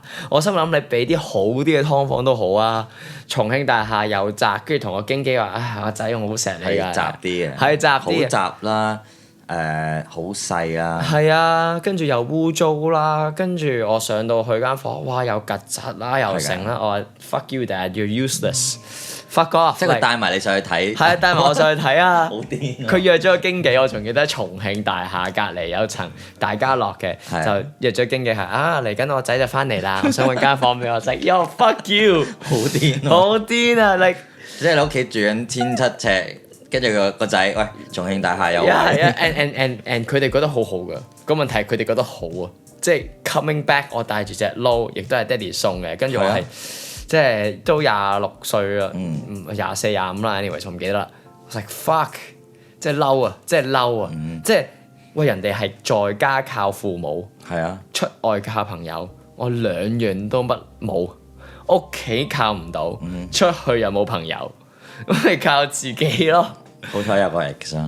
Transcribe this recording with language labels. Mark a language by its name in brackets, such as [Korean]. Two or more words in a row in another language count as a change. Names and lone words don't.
[Cantonese] 我心諗你俾啲好啲嘅劏房都好啊。重慶大廈又窄，跟住同個經紀話：唉，阿仔，我好錫你㗎。係窄啲嘅，係窄啲嘅，好窄啦，好細啦。係啊，跟住又污糟啦，跟住我上到去間房，哇，又曱甴啦，又成啦。 [English] 我話 fuck you dad, you're useless。fuck off。 [Cantonese] 即係佢帶埋你上去睇。係啊，帶埋我上去睇啊。好癲。佢約咗個經紀，我仲記得重慶大廈隔離有層大家樂嘅，就約咗經紀係嚟緊我仔就翻嚟啦，我想揾間房俾我仔。 [English] Yo fuck you。 [Cantonese] 好癲。好癲啊！即係你屋企住緊1700尺，跟住個仔，喂，重慶大廈有。係啊，and 佢哋覺得好好噶。個問題係佢哋覺得好啊，即係 [English] coming back， [Cantonese] 我帶住隻撈，亦都係爹哋送嘅，跟住我係。即係都26歲啦，24、25啦，anyway 我唔記得啦。 [English] 我 like fuck， [Cantonese] 即係嬲啊，即係嬲啊，即係喂人哋係在家靠父母，係啊，出外靠朋友，我兩樣都冇，屋企靠唔到，出去又冇朋友，咁咪靠自己咯。好彩有個 X 啊，